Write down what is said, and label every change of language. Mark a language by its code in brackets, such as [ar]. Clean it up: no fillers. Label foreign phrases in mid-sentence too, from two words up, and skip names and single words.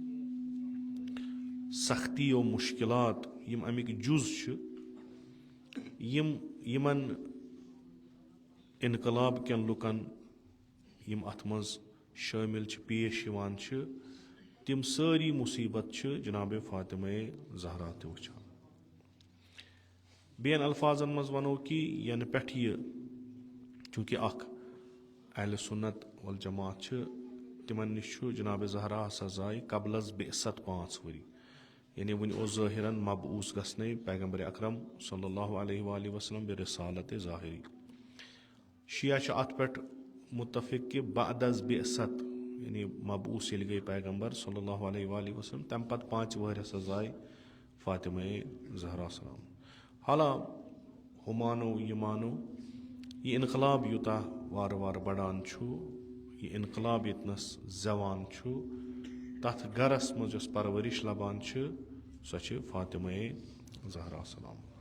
[ks] سختی و مُشکِلات یِم امِکۍ جُز چھِ یِمن انقلاب کٮ۪ن لُکن یِم اتھ منٛز شٲمِل چھِ پیش یِوان چھِ تِم سٲری مُصیبت چھِ جناب فاطمہ زہرا تہِ وٕچھان. بیٚین الفاظن منٛز ونو کہِ ینہٕ پٮ۪ٹھ یہِ چوٗنٛکہِ اکھ اہلِ سُنت والجماعت چھِ تِمن نِش چھُ جناب زہرا ہسا زاے قبل از بعثت 5 ؤری یعنی وُنہِ اوس ظٲہرن مبعوٗث گژھنَے پیغمبرِ اکرم [ar] صلی اللہ علیہ وآلہ وسلم [ks] برسالتِ ظاہری. شیعہ چھِ اتھ پٮ۪ٹھ مُتفق کہِ بعد از بعثت یعنی مبعوٗث ییٚلہِ گٔے پیغمبر [ar] صلی اللہ علیہ وآلہ وسلم [ks] تمہِ پتہٕ 5 ؤہٕرۍ ہسا زاے فاطمہ زہرا سلام. حالا ہُہ مانو یہِ مانو یہِ انقلاب یوٗتاہ وارٕ وارٕ بڑان چھُ یہِ انقلاب ییٚتنس زٮ۪وان چھُ تتھ گرس منٛز یۄس پرورش لبان چھِ سۄ چھِ فاطمہ زہرا سلام.